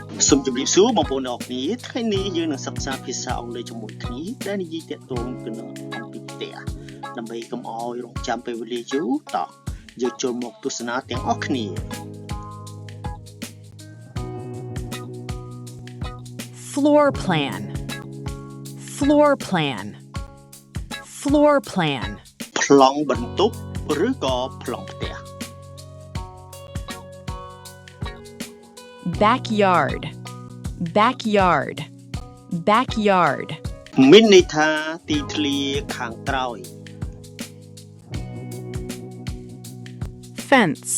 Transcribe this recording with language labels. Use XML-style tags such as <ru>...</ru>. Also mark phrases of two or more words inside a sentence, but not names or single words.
<km>សូមជម្រាបសួរបងប្អូនទាំងអស់គ្នាថ្ងៃនេះយើងនឹងសិក្សាភាសាអង់គ្លេសជាមួយគ្នាដែលនិយាយទាក់ទងទៅនឹងអំពីផ្ទះដើម្បីកុំឲ្យរងចាំពេលវេលាយូរតោះយើងចូលមកទស្សនាទាំងអស់គ្នា</km> <en>Floor plan. Floor plan. Floor plan.</en> <km>ប្លង់បន្ទប់ឬក៏ប្លង់ផ្ទះ</km> <en>Backyard. Backyard. Backyard.</en> <km>មានន័យថាទីធ្លាខាងក្រោយ</km> <en>Fence.</en>